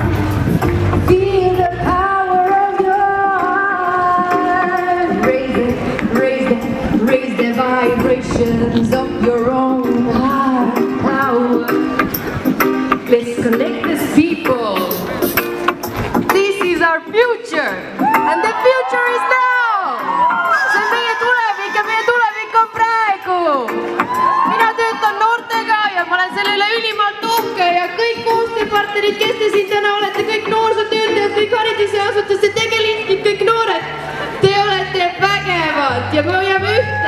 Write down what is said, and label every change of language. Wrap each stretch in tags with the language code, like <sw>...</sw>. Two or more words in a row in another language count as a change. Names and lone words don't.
<en>Feel the power of your heart. Raise the vibrations of your own heart. Power. Let's connect as people. This is our future, and the future is now.</en> <et>See on meie tulevik ja meie tulevik on praegu. Mina töötan noortega ja ma olen selle üle ülimalt uhke ja kõik koostööpartnerid, kes te siin täna olete, kõik noorsootöötajad, kõik haridusasutuste tegeliikmed, kõik noored, te olete vägevad ja me hoiame ühte.</et>